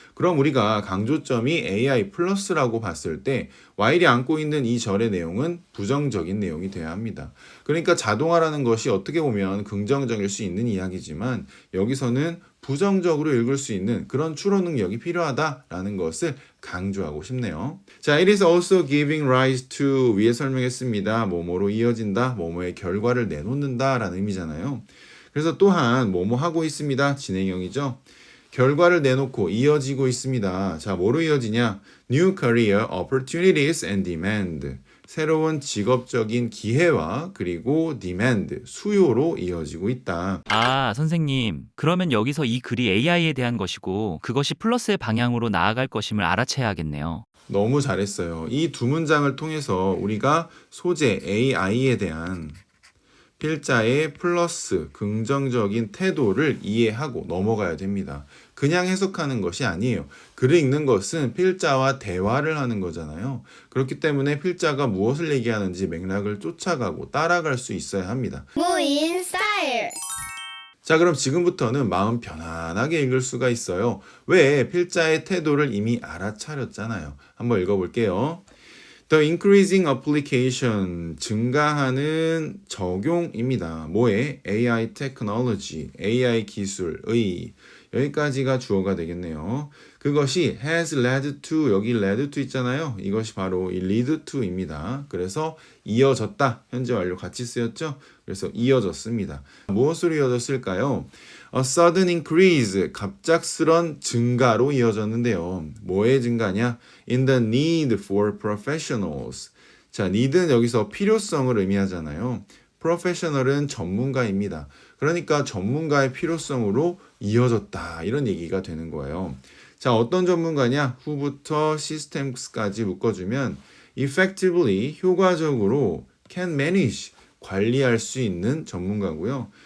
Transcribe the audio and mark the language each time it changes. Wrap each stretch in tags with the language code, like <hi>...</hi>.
<ko>그럼 우리가 강조점이 AI 플러스라고 봤을 때 while이 안고 있는 이 절의 내용은 부정적인 내용이 돼야 합니다. 그러니까 자동화라는 것이 어떻게 보면 긍정적일 수 있는 이야기지만 여기서는 부정적으로 읽을 수 있는 그런 추론 능력이 필요하다라는 것을 강조하고 싶네요.</ko> <en>자, it is also giving rise to</en> <ko>위에 설명했습니다. 뭐뭐로 이어진다, 뭐뭐의 결과를 내놓는다 라는 의미잖아요. 그래서 또한 뭐뭐 하고 있습니다. 진행형이죠. 결과를 내놓고 이어지고 있습니다. 자, 뭐로 이어지냐?</ko> <en>New career opportunities and demand.</en> <ko>새로운 직업적인 기회와 그리고 demand, 수요로 이어지고 있다. 아, 선생님. 그러면 여기서 이 글이 AI에 대한 것이고 그것이 플러스의 방향으로 나아갈 것임을 알아채야겠네요. 너무 잘했어요. 이 두 문장을 통해서 우리가 소재 AI에 대한 필자의 플러스 긍정적인 태도를 이해하고 넘어가야 됩니다. 그냥 해석하는 것이 아니에요. 글을 읽는 것은 필자와 대화를 하는 거잖아요. 그렇기 때문에 필자가 무엇을 얘기하는지 맥락을 쫓아가고 따라갈 수 있어야 합니다. 무인 스타일. 자, 그럼 지금부터는 마음 편안하게 읽을 수가 있어요. 왜? 필자의 태도를 이미 알아차렸잖아요. 한번 읽어볼게요.</ko> <en>The increasing application,</en> <ko>증가하는 적용입니다. 뭐에? AI technology, AI 기술의 여기까지가 주어가 되겠네요. 그것이</ko> <en>has led to, 여기 led to</en> <ko>있잖아요. 이것이 바로 이</ko> <en>lead to</en> <ko>입니다. 그래서 이어졌다. 현재 완료 같이 쓰였죠? 그래서 이어졌습니다. 무엇으로 이어졌을까요?</ko> <en>A sudden increase,</en> <ko>갑작스런 증가로 이어졌는데요. 뭐의 증가냐?</ko> <en>In the need for professionals.</en> <ko>자, need는 여기서 필요성을 의미하잖아요. professional은 전문가입니다. 그러니까 전문가의 필요성으로 이어졌다. 이런 얘기가 되는 거예요. 자, 어떤 전문가냐? who부터 systems까지 묶어주면 effectively, 효과적으로</ko> <en>can manage,</en> <ko>관리할 수 있는 전문가고요.</ko>